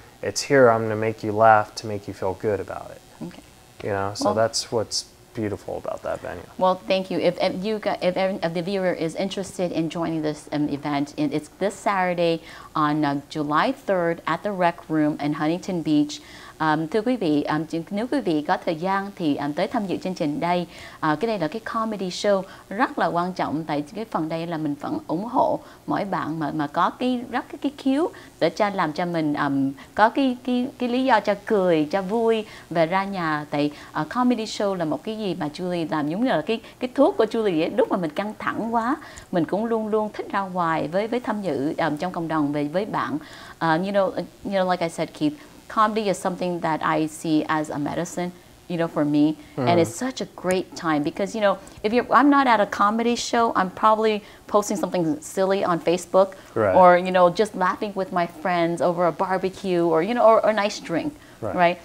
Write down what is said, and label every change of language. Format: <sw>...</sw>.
<en>It's here, I'm going to make you laugh to make you feel good about it. Okay. You know, so that's what's beautiful about that venue. Well, thank you. If the viewer is interested in joining this event, it's this Saturday on July 3rd at the Rec Room in Huntington Beach.</en> <vi>Thưa quý vị, nếu quý vị có thời gian thì tới tham dự chương trình đây. Cái đây là cái comedy show rất là quan trọng, tại cái phần đây là mình vẫn ủng hộ mỗi bạn mà có cái khiếu để làm cho mình có cái lý do cho cười, cho vui và ra nhà. Tại comedy show là một cái gì mà Julie làm giống như là cái thuốc của Julie ấy. Lúc mà mình căng thẳng quá, mình cũng luôn luôn thích ra ngoài với tham dự trong cộng đồng với bạn.</vi> <en>You know, like I said, Keith, comedy is something that I see as a medicine, you know, for me, and it's such a great time because, you know, I'm not at a comedy show, I'm probably posting something silly on Facebook, or you know, just laughing with my friends over a barbecue, or you know, or a nice drink, right?</en>